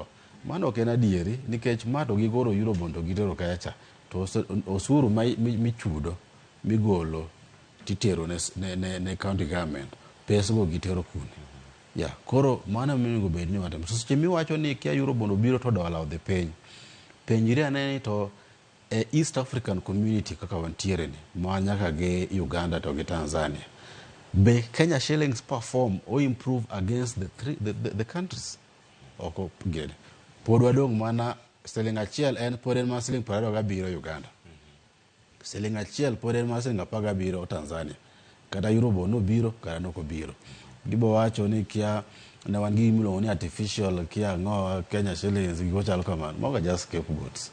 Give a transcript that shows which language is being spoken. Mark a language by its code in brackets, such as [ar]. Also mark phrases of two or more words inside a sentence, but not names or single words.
[luo] Mano ok en adieri nikech mato gigoro Eurobond to gitero kacha to osuru michudo migolo titero ne [en] county government [luo] pesa go gitero kune. Ya koro mano minego bed ni watem. So chemi wacho ni kia Eurobond obiro to dola odhi piny. Penjire aneni to East African community kaka wantiere ni ma nyaka ge Uganda to ge Tanzania. [en] Be Kenya shillings perform or improve against the countries? [luo] Oko gede. Pod wadong mana siling achiel en pod en ma siling 27 Uganda. Siling achiel pod en ma siling 17 Tanzania. Kata Eurobond no biro kata noko biro. Gibo wacho ni kia ne wan gi miluongo ni artificial kia ng'o Kenya shillings giko chalo kamano, moga [en] just scapegoats.